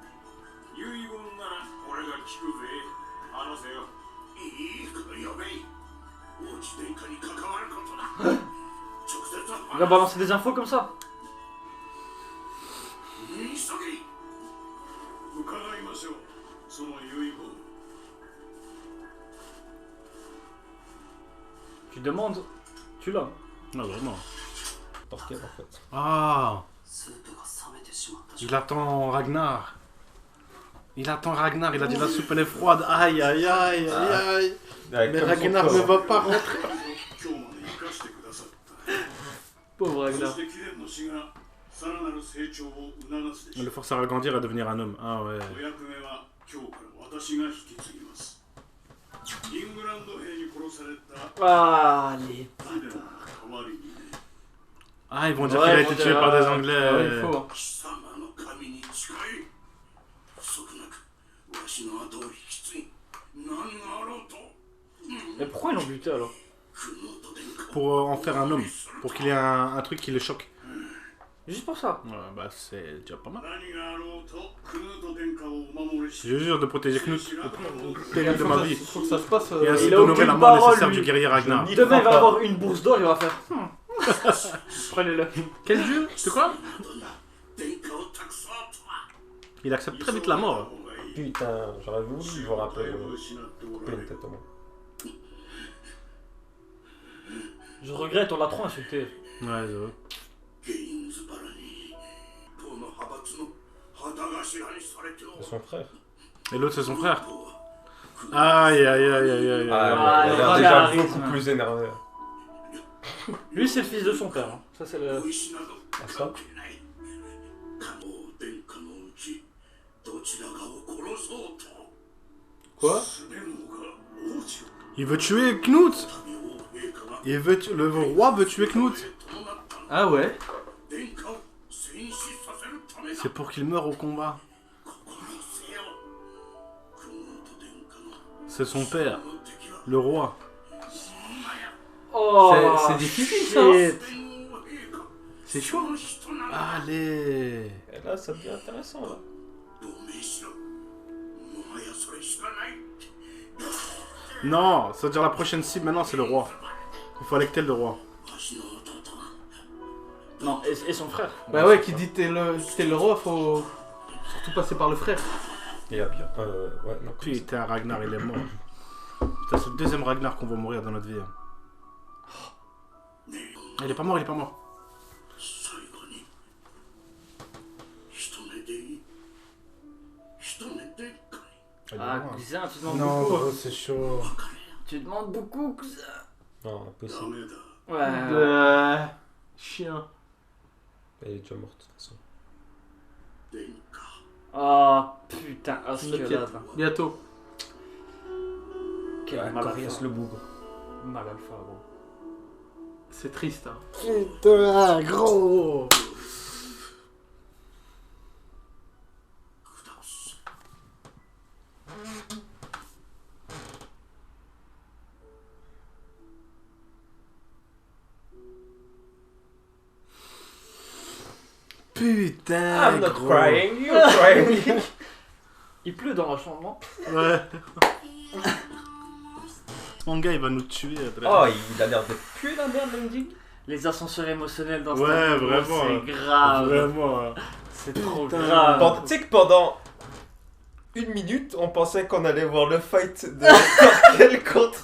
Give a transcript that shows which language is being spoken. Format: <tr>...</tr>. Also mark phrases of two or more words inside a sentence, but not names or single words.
<fr>Il va balancer des infos comme ça. Tu demandes, tu l'as. Non, vraiment. Dans quel, en fait. Ah,</fr> <ja>スープが冷めてしまったし</ja> <fr>il attend Ragnar. Il attend Ragnar, il a dit la soupe elle est froide. Aïe, aïe, aïe, aïe, aïe. Mais Comme Ragnar son ne corps. va pas rentrer.</fr> <ja>今日まで生かしてくださった</ja> <fr>Pauvre</fr> <ja>そ</ja> <fr>Ragnar.</fr> <ja>して貴殿の死がさらなる成長を促すでしょ</ja> <fr>Le</fr> <ja>う</ja> <fr>force à grandir et à devenir un homme. Ah ouais.</fr> <ja>お役目は今日から私が引き継ぎますイングランド兵に殺された</ja> <fr>Ah, les</fr> <ja>貴殿の代わりにね</ja> <fr>Ah, ils vont dire Ouais, qu'il a ils vont été dire, tué par des ouais, Anglais. Il faut.</fr> <ja>貴様の神に誓い不足なくわしの後を引き継ぎ何があろうと</ja> <fr>Mais pourquoi ils l'ont buté alors?</fr> <ja>クノート殿下</ja> <fr>Pour en faire un homme. Pour qu'il ait un truc qui le choque. Juste pour ça. Ouais, bah c'est déjà pas mal.</fr> <ja>何があろうとクヌート殿下をお守りし</ja> <fr>Je jure de protéger Knut au péril de ma vie. Il faut que ça se passe. Et ainsi Il a d'honorer aucune la mort parole, nécessaire lui. du guerrier Ragnar. Je Demain, il va pas. avoir une bourse d'or, il va faire. Prenez-le. Quel dieu? C'est quoi?</fr> <ja>殿下を託そうとは</ja> <fr>Il accepte très vite la mort. Putain, j'aurais voulu voir un peu.</fr> <ja>失ってお</ja> <fr>Couper</fr> <ja>ら</ja> <fr>une</fr> <ja>れ</ja> <fr>tête au moins. Je regrette, on l'a trop insulté. Ouais, j'avoue.</fr> <ja>ゲインズバラに党の派閥の旗頭にされてお</ja> <fr>C'est son frère. Et l'autre c'est son frère. Aïe aïe aïe aïe aïe. Ah, aïe. il a l'air Ah, déjà charisme. beaucoup plus énervé. Lui, c'est le fils de son père. Hein. Ça, c'est le.</fr> <ja>小石など</ja> <fr>Ah, ça</fr> <ja>関係ないもう殿下のうちどちらかを殺そうと</ja> <fr>Quoi?</fr> <ja>スネモが王子を</ja> <fr>Il veut tuer Knut.</fr> <ja>民王陛下が</ja> <fr>Il veut le roi veut tuer Knut.</fr> <ja>伴ったの</ja> <fr>Ah ouais?</fr> <ja>殿下を戦死させるためだ</ja> <fr>C'est pour qu'il meure au combat.</fr> <ja>心せよクヌート殿下の</ja> <fr>C'est son père,</fr> <ja>の敵は</ja> <fr>le roi. Oh, C'est difficile ça. Hein. shit.</fr> <ja>天皇陛下</ja> <fr>C'est chaud.</fr> <ja>の人なら</ja> <fr>Allez. Et là, ça devient intéressant là.</fr> <ja>同盟しろもはやそれしかない</ja> <fr>Non, ça veut dire la prochaine cible maintenant c'est le roi. Il faut électer le roi.</fr> <ja>わしの弟は</ja> <fr>Non, et son frère. Bah ouais, qui dit t'es le roi, faut surtout passer par le frère. Et à bien. Ouais, non. Putain, Ragnar il est mort. Putain, c'est le deuxième Ragnar qu'on va mourir dans notre vie. Il est pas mort, il est pas mort.</fr> <ja>最後に一目でいい一目でかい</ja> <fr>Ah, cousin, tu demandes Non, beaucoup. gros, c'est chaud. Tu demandes beaucoup, cousin. Non,</fr> <ja>ダ</ja> <fr>impossible.</fr> <ja>メだ</ja> <fr>Ouais. Chien. Elle est déjà morte de toute façon.</fr> <ja>殿下</ja> <fr>Oh, putain, Askelad. T'inquiète. Bientôt. Quel Ouais, mal Corias alpha. le bougre. Mal alpha, gros. C'est triste. Hein. Putain, gros.</fr> <ja>下す</ja> <fr>Putain, gros.</fr> <en>you're crying.</en> <fr>Il pleut dans la chambre, non? Ouais. Mon gars, il va nous tuer. après. Oh, il a l'air de puer la merde, Mendig. Les ascenseurs émotionnels dans ce Ouais, tableau, vraiment. c'est grave. Vraiment. C'est trop Putain. grave. Tu sais que pendant une minute, on pensait qu'on allait voir le fight de Torquel contre</fr>